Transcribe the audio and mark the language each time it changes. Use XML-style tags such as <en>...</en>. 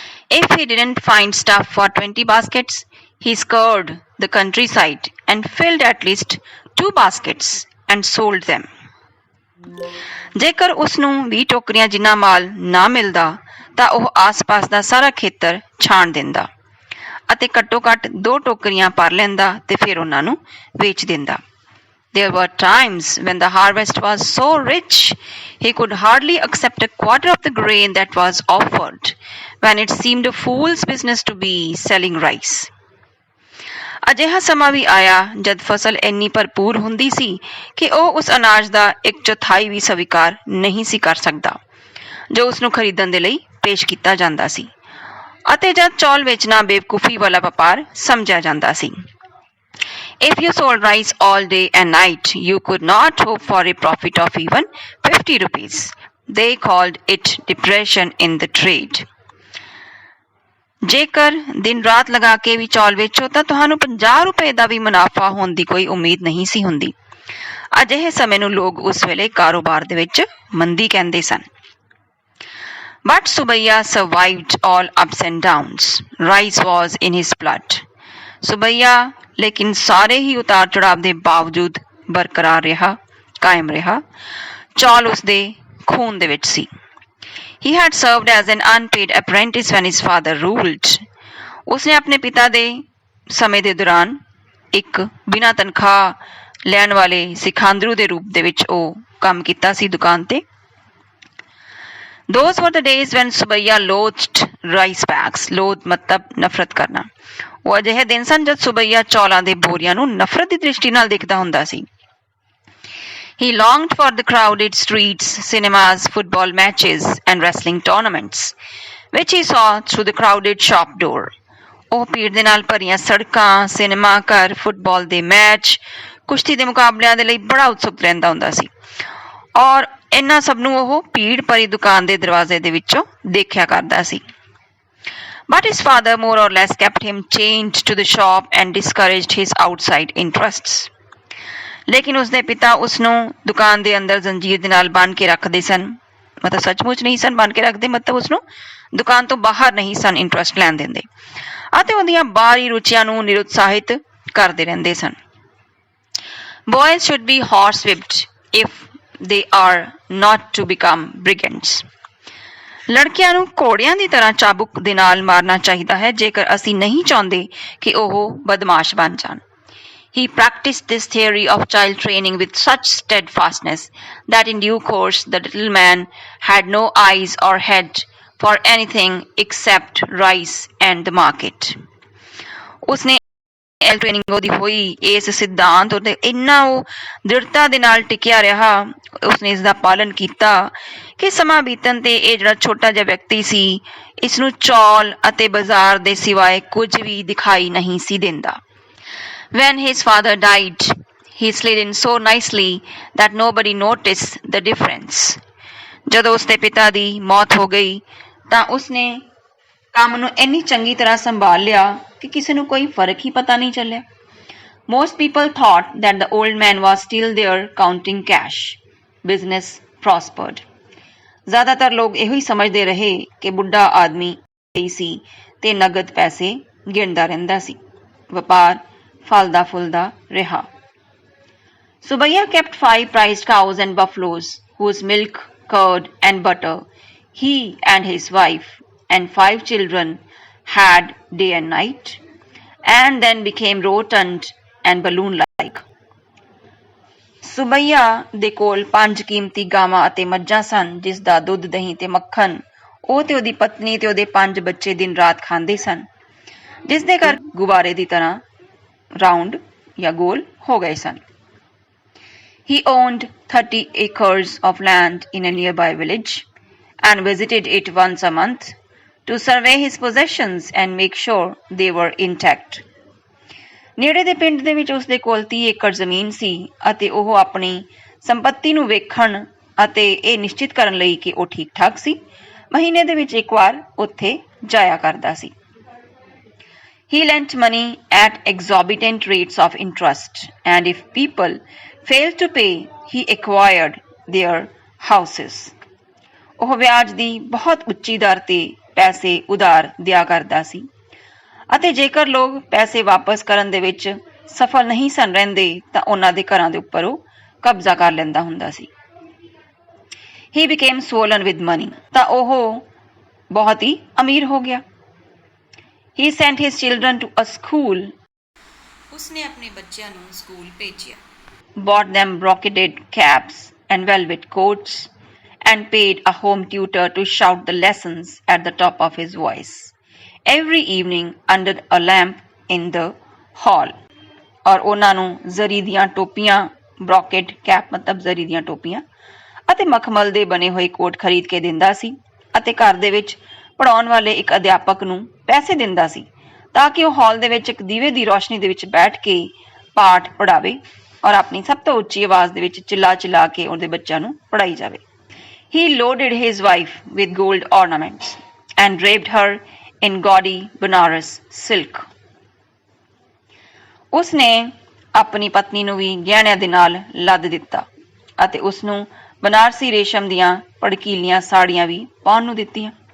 <en>If he didn't find stuff for 20 baskets, he scoured the countryside and filled at least 2 baskets and sold them.</en> <pa>ਜੇਕਰ ਉਸਨੂੰ 20 ਟੋਕਰੀਆਂ ਜਿੰਨਾ ਮਾਲ ਨਾ ਮਿਲਦਾ ਤਾਂ ਉਹ ਆਸ-ਪਾਸ ਦਾ ਸਾਰਾ ਖੇਤਰ ਛਾਣ ਦਿੰਦਾ ਅਤੇ ਘੱਟੋ-ਘੱਟ 2 ਟੋਕਰੀਆਂ ਭਰ ਲੈਂਦਾ ਤੇ ਫਿਰ ਉਹਨਾਂ ਨੂੰ ਵੇਚ ਦਿੰਦਾ।</pa> <en>There were times when the harvest was so rich he could hardly accept a quarter of the grain that was offered, when it seemed a fool's business to be selling rice.</en> <pa>ਅਜਿਹਾ ਸਮਾਂ ਵੀ ਆਇਆ ਜਦ ਫਸਲ ਇੰਨੀ ਭਰਪੂਰ ਹੁੰਦੀ ਸੀ ਕਿ ਉਹ ਉਸ ਅਨਾਜ ਦਾ 1/4 ਵੀ ਸਵੀਕਾਰ ਨਹੀਂ ਸੀ ਕਰ ਸਕਦਾ ਜੋ ਉਸਨੂੰ ਖਰੀਦਣ ਦੇ ਲਈ ਪੇਸ਼ ਕੀਤਾ ਜਾਂਦਾ ਸੀ, ਅਤੇ ਜਦ ਚੌਲ ਵੇਚਣਾ ਬੇਵਕੂਫੀ ਵਾਲਾ ਵਪਾਰ ਸਮਝਿਆ ਜਾਂਦਾ ਸੀ।</pa> <en>If you sold rice all day and night, you could not hope for a profit of even 50 rupees. They called it depression in the trade.</en> <pa>ਜੇਕਰ ਦਿਨ ਰਾਤ ਲਗਾ ਕੇ ਵੀ ਚੌਲ ਵੇਚੋ ਤਾਂ ਤੁਹਾਨੂੰ 50 ਰੁਪਏ ਦਾ ਵੀ ਮੁਨਾਫਾ ਹੋਣ ਦੀ ਕੋਈ ਉਮੀਦ ਨਹੀਂ ਸੀ ਹੁੰਦੀ। ਅਜਿਹੇ ਸਮੇਂ ਨੂੰ ਲੋਕ ਉਸ ਵੇਲੇ ਕਾਰੋਬਾਰ ਦੇ ਵਿੱਚ ਮੰਦੀ ਕਹਿੰਦੇ ਸਨ।</pa> <en>But Subaiya survived all ups and downs. Rice was in his blood.</en> <pa>ਸੁਬਈਆ ਲੇਕਿਨ ਸਾਰੇ ਹੀ ਉਤਾਰ ਚੜਾਵ ਦੇ ਬਾਵਜੂਦ ਬਰਕਰਾਰ ਰਿਹਾ, ਕਾਇਮ ਰਿਹਾ। ਚੌਲ ਉਸਦੇ ਖੂਨ ਦੇ ਵਿੱਚ ਸੀ।</pa> <en>He had served as an unpaid apprentice when his father ruled.</en> <pa>ਉਸਨੇ ਆਪਣੇ ਪਿਤਾ ਦੇ ਸਮੇਂ ਦੇ ਦੌਰਾਨ ਇੱਕ ਬਿਨਾਂ ਤਨਖਾਹ ਲੈਣ ਵਾਲੇ ਸਿਖਾਂਦਰੂ ਦੇ ਰੂਪ ਦੇ ਵਿੱਚ ਉਹ ਕੰਮ ਕੀਤਾ ਸੀ ਦੁਕਾਨ ਤੇ।</pa> <en>Those were the days when Subaiya loathed rice bags.</en> <pa>Loathe ਮਤਲਬ ਨਫ਼ਰਤ ਕਰਨਾ। ਉਹ ਅਜਿਹੇ ਦਿਨ ਸਨ ਜਦ ਸੁਬਈਆ ਚੌਲਾਂ ਦੇ ਬੋਰੀਆਂ ਨੂੰ ਨਫ਼ਰਤ ਦੀ ਦ੍ਰਿਸ਼ਟੀ ਨਾਲ ਦੇਖਦਾ ਹੁੰਦਾ ਸੀ।</pa> <en>He longed for the crowded streets, cinemas, football matches, and wrestling tournaments, which he saw through the crowded shop door.</en> <pa>ਉਹ ਭੀੜ ਦੇ ਨਾਲ ਭਰੀਆਂ ਸੜਕਾਂ, ਸਿਨੇਮਾ ਘਰ, ਫੁੱਟਬਾਲ ਦੇ ਮੈਚ, ਕੁਸ਼ਤੀ ਦੇ ਮੁਕਾਬਲਿਆਂ ਦੇ ਲਈ ਬੜਾ ਉਤਸੁਕ ਰਹਿੰਦਾ ਹੁੰਦਾ ਸੀ ਔਰ ਇਹਨਾਂ ਸਭ ਨੂੰ ਉਹ ਭੀੜ ਭਰੀ ਦੁਕਾਨ ਦੇ ਦਰਵਾਜ਼ੇ ਦੇ ਵਿੱਚੋਂ ਦੇਖਿਆ ਕਰਦਾ ਸੀ।</pa> <en>But his father more or less kept him chained to the shop and discouraged his outside interests.</en> <pa>ਲੇਕਿਨ ਉਸਦੇ ਪਿਤਾ ਉਸਨੂੰ ਦੁਕਾਨ ਦੇ ਅੰਦਰ ਜ਼ੰਜੀਰ ਦੇ ਨਾਲ ਬੰਨ੍ਹ ਕੇ ਰੱਖਦੇ ਸਨ, ਮਤਲਬ ਸੱਚਮੁੱਚ ਨਹੀਂ ਸਨ ਬੰਨ੍ਹ ਕੇ ਰੱਖਦੇ, ਮਤਲਬ ਉਸਨੂੰ ਦੁਕਾਨ ਤੋਂ ਬਾਹਰ ਨਹੀਂ ਸਨ ਇੰਟਰਸਟ ਲੈਣ ਦਿੰਦੇ ਅਤੇ ਉਹਦੀਆਂ ਬਾਹਰੀ ਰੁਚੀਆਂ ਨੂੰ ਨਿਰੁਤਸਾਹਿਤ ਕਰਦੇ ਰਹਿੰਦੇ ਸਨ।</pa> <en>Boys should be horsewhipped if they are not to become brigands.</en> <pa>ਲੜਕਿਆਂ ਨੂੰ ਘੋੜਿਆਂ ਦੀ ਤਰ੍ਹਾਂ ਚਾਬੁਕ ਦੇ ਨਾਲ ਮਾਰਨਾ ਚਾਹੀਦਾ ਹੈ ਜੇਕਰ ਅਸੀਂ ਨਹੀਂ ਚਾਹੁੰਦੇ ਕਿ ਉਹ ਬਦਮਾਸ਼ ਬਣ ਜਾਣ।</pa> <en>He practiced this theory of child training with such steadfastness that in due course the little man had no eyes or head for anything except rice and the market.</en> <pa>ਉਸਨੇ ਟ੍ਰੇਨਿੰਗ ਉਹਦੀ ਹੋਈ ਇਸ ਸਿਧਾਂਤ ਉੱਤੇ ਇੰਨਾ ਉਹ ਦ੍ਰਿੜਤਾ ਦੇ ਨਾਲ ਟਿਕਿਆ ਰਿਹਾ, ਉਸਨੇ ਇਸ ਦਾ ਪਾਲਨ ਕੀਤਾ ਕਿ ਸਮਾਂ ਬੀਤਣ ਤੇ ਇਹ ਜਿਹੜਾ ਛੋਟਾ ਜਿਹਾ ਵਿਅਕਤੀ ਸੀ ਇਸਨੂੰ ਚੌਲ ਅਤੇ ਬਾਜ਼ਾਰ ਦੇ ਸਿਵਾਏ ਕੁਝ ਵੀ ਦਿਖਾਈ ਨਹੀਂ ਸੀ ਦਿੰਦਾ।</pa> <en>When his father died, he slid in so nicely that nobody noticed the difference.</en> <pa>ਜਦੋਂ ਉਸਦੇ ਪਿਤਾ ਦੀ ਮੌਤ ਹੋ ਗਈ ਤਾਂ ਉਸਨੇ ਕੰਮ ਨੂੰ ਇੰਨੀ ਚੰਗੀ ਤਰ੍ਹਾਂ ਸੰਭਾਲ ਲਿਆ ਕਿ ਕਿਸੇ ਨੂੰ ਕੋਈ ਫਰਕ ਹੀ ਪਤਾ ਨਹੀਂ ਚੱਲਿਆ।</pa> <en>Most people thought that the old man was still there counting cash. Business prospered.</en> <pa>ਜ਼ਿਆਦਾਤਰ ਲੋਕ ਇਹੋ ਹੀ ਸਮਝਦੇ ਰਹੇ ਕਿ ਬੁੱਢਾ ਆਦਮੀ ਸੀ ਤੇ ਨਗਦ ਪੈਸੇ ਗਿਣਦਾ ਰਹਿੰਦਾ ਸੀ। ਵਪਾਰ ਫਲਦਾ ਫੁੱਲਦਾ ਰਿਹਾ।</pa> <en>Subbiah kept 5 prized cows and buffaloes, whose milk, curd, and butter he and his wife and 5 children had day and night, and then became rotund and balloon-like.</en> <pa>ਸੁਬਈਆ ਦੇ ਕੋਲ 5 ਕੀਮਤੀ ਗਾਵਾਂ ਅਤੇ ਮੱਝਾਂ ਸਨ, ਜਿਸ ਦਾ ਦੁੱਧ, ਦਹੀਂ ਤੇ ਮੱਖਣ ਉਹ ਤੇ ਉਹਦੀ ਪਤਨੀ ਤੇ ਉਹਦੇ 5 ਬੱਚੇ ਦਿਨ ਰਾਤ ਖਾਂਦੇ ਸਨ, ਜਿਸ ਦੇ ਘਰ ਗੁਬਾਰੇ ਦੀ ਤਰ੍ਹਾਂ ਰਾਉਂਡ ਜਾਂ ਗੋਲ ਹੋ ਗਏ ਸਨ।</pa> <en>He owned 30 acres of land in a nearby village and visited it once a month to survey his possessions and make sure they were intact.</en> <pa>ਨੇੜੇ ਦੇ ਪਿੰਡ ਦੇ ਵਿੱਚ ਉਸਦੇ ਕੋਲ 30 ਏਕੜ ਜ਼ਮੀਨ ਸੀ ਅਤੇ ਉਹ ਆਪਣੀ ਸੰਪੱਤੀ ਨੂੰ ਵੇਖਣ ਅਤੇ ਇਹ ਨਿਸ਼ਚਿਤ ਕਰਨ ਲਈ ਕਿ ਉਹ ਠੀਕ ਠਾਕ ਸੀ ਮਹੀਨੇ ਦੇ ਵਿੱਚ ਇੱਕ ਵਾਰ ਉੱਥੇ ਜਾਇਆ ਕਰਦਾ ਸੀ।</pa> <en>He lent money at exorbitant rates of interest, and if people failed to pay, he acquired their houses.</en> <pa>ਉਹ ਵਿਆਜ ਦੀ ਬਹੁਤ ਉੱਚੀ ਦਰ ਤੇ ਪੈਸੇ ਉਧਾਰ ਦਿਆ ਕਰਦਾ ਸੀ ਅਤੇ ਜੇਕਰ ਲੋਕ ਪੈਸੇ ਵਾਪਸ ਕਰਨ ਦੇ ਵਿੱਚ ਸਫਲ ਨਹੀਂ ਸਨ ਰਹਿੰਦੇ ਤਾਂ ਉਹਨਾਂ ਦੇ ਘਰਾਂ ਦੇ ਉੱਪਰ ਉਹ ਕਬਜ਼ਾ ਕਰ ਲੈਂਦਾ ਹੁੰਦਾ ਸੀ।</pa> <en>He became swollen with money.</en> <pa>ਤਾਂ ਉਹ ਬਹੁਤ ਹੀ ਅਮੀਰ ਹੋ ਗਿਆ।</pa> <en>He sent his children to a school.</en> <pa>ਉਸਨੇ ਆਪਣੇ ਬੱਚਿਆਂ ਨੂੰ ਸਕੂਲ ਭੇਜਿਆ।</pa> <en>Bought them brocaded caps and velvet coats and paid a home tutor to shout the lessons at the top of his voice every evening under a lamp in the hall.</en> <pa>ਔਰ ਉਹਨਾਂ ਨੂੰ ਜ਼ਰੀ ਦੀਆਂ ਟੋਪੀਆਂ, brocade cap ਮਤਲਬ ਜ਼ਰੀ ਦੀਆਂ ਟੋਪੀਆਂ ਅਤੇ ਮਖਮਲ ਦੇ ਬਣੇ ਹੋਏ ਕੋਟ ਖਰੀਦ ਕੇ ਦਿੰਦਾ ਸੀ ਅਤੇ ਘਰ ਦੇ ਵਿੱਚ ਪੜ੍ਹਾਉਣ ਵਾਲੇ ਇੱਕ ਅਧਿਆਪਕ ਨੂੰ ਪੈਸੇ ਦਿੰਦਾ ਸੀ ਤਾਂ ਕਿ ਉਹ ਹਾਲ ਦੇ ਵਿੱਚ ਇੱਕ ਦੀਵੇ ਦੀ ਰੋਸ਼ਨੀ ਦੇ ਵਿੱਚ ਬੈਠ ਕੇ ਪਾਠ ਪੜ੍ਹਾਵੇ ਔਰ ਆਪਣੀ ਸਭ ਤੋਂ ਉੱਚੀ ਆਵਾਜ਼ ਦੇ ਵਿੱਚ ਚਿੱਲਾ ਚਿੱਲਾ ਕੇ ਉਹਦੇ ਬੱਚਿਆਂ ਨੂੰ ਪੜ੍ਹਾਈ ਜਾਵੇ।</pa> <en>He loaded his wife with gold ornaments and draped her in gaudy Banaras silk.</en> <pa>ਉਸਨੇ ਆਪਣੀ ਪਤਨੀ ਨੂੰ ਵੀ ਗਹਿਣਿਆਂ ਦੇ ਨਾਲ ਲੱਦ ਦਿੱਤਾ ਅਤੇ ਉਸਨੂੰ ਬਨਾਰਸੀ ਰੇਸ਼ਮ ਦੀਆਂ ਭੜਕੀਲੀਆਂ ਸਾੜੀਆਂ ਵੀ ਪਾਉਣ ਨੂੰ ਦਿੱਤੀਆਂ।</pa>